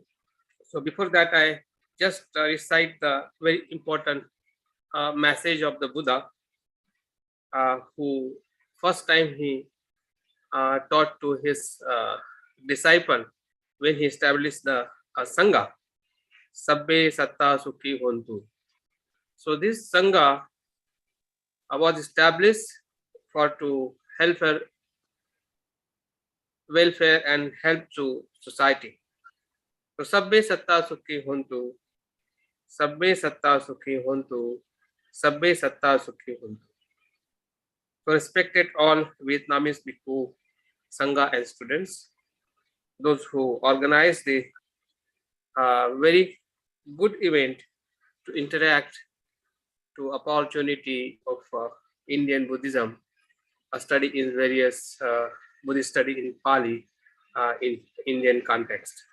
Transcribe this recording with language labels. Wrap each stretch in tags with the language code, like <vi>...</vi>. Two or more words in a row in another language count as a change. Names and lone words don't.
<en>So before that, I just recite the very important message of the Buddha, who first time he taught to his disciple when he established the Sangha,</en> <pi>Sabbe Satta Sukhi Hontu.</pi> <en>So this Sangha was established to help her welfare and help to society.</en> <pi>So Sabbe Satta Sukhi Hontu, Sabbe Satta Sukhi Hontu, Sabbe Satta Sukhi Hontu.</pi> <en>So respected all Vietnamese bhikkhu, Sangha and students, those who organized the very good event to interact to opportunity of Indian Buddhism, a study in various Buddhist study in Pali in Indian context.</en>